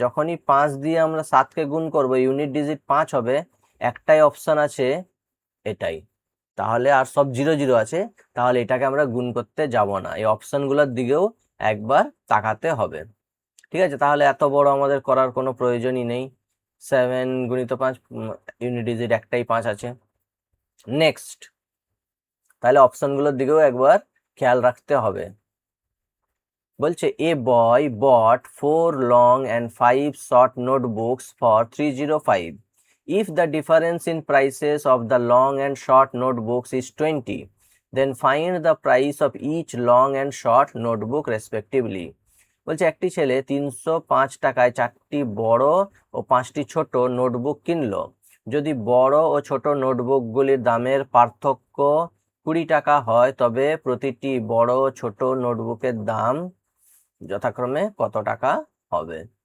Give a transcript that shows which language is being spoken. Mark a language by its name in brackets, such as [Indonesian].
[Bangla] যখনই 5 দিয়ে আমরা 7কে গুণ করবো, ইউনিট ডিজিট 5 হবে, একটাই অপশন আছে এটাই, তাহলে আর সব 0 0 আছে, তাহলে এটাকে আমরা গুণ করতে যাব না, এই অপশনগুলোর দিকেও একবার তাকাতে হবে। ঠিক আছে, তাহলে এত বড় আমাদের করার কোনো প্রয়োজনই নেই। 7 গুণিত 5, ইউনিট ডিজিট একটাই 5 আছে। নেক্সট, তাহলে অপশনগুলোর দিকেও একবার খেয়াল রাখতে হবে। বলছে [English] A boy bought 4 long and 5 short notebooks for 305. If the difference in prices of the long and short notebooks is 20, then find the price of each long and short notebook respectively. [Bangla] বলছে একটি ছেলে 305 টাকায় 4টি বড় ও 5টি ছোট নোটবুক কিনলো। যদি বড় ও ছোট নোটবুকগুলির দামের পার্থক্য 20 টাকা হয় তবে প্রতিটি বড় ও ছোট নোটবুকের দাম যথাক্রমে কত টাকা হবে?